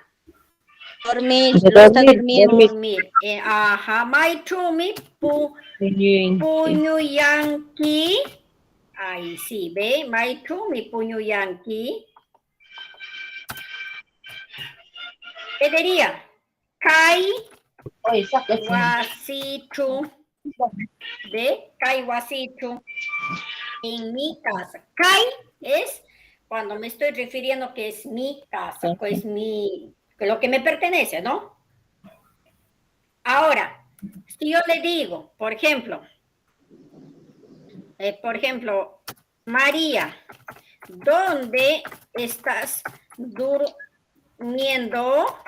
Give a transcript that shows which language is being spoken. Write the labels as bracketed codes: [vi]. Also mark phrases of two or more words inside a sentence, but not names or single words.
[es] Dormir, lo está durmiendo. [qu] Dormir. Maitumi, puñuyanki. [es] Ahí sí, ve, [qu] Maitumi, puñuyanki. [es] ¿Qué diría? [qu] Kai wasichu. ¿Ve? Kai wasichu. [es] En mi casa. Kai es cuando me estoy refiriendo que es mi casa, que es que lo que me pertenece, ¿no? Ahora, si yo le digo, por ejemplo, María, ¿dónde estás durmiendo?